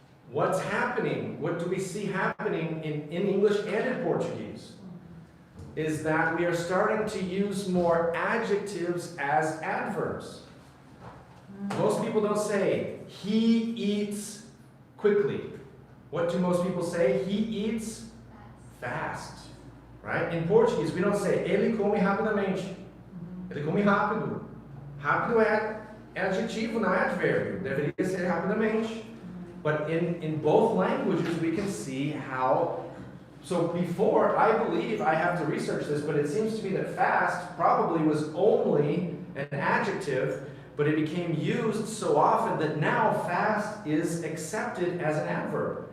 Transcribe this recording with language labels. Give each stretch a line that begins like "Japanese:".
English: What's happening? What do we see happening in English and in Portuguese? Is that we are starting to use more adjectives as adverbs. Most people don't say, he eats quickly. What do most people say? He eats fast. Right? In Portuguese, we don't say,
Portuguese: ele come rapidamente. Ele come rápido. Rápido é adjetivo, não advérbio. Deveria ser rapidamente.
English: But in both languages, we can see how. So before, I believe, I have to research this, but it seems to me that fast probably was only an adjective, but it became used so often that now fast is accepted as an adverb.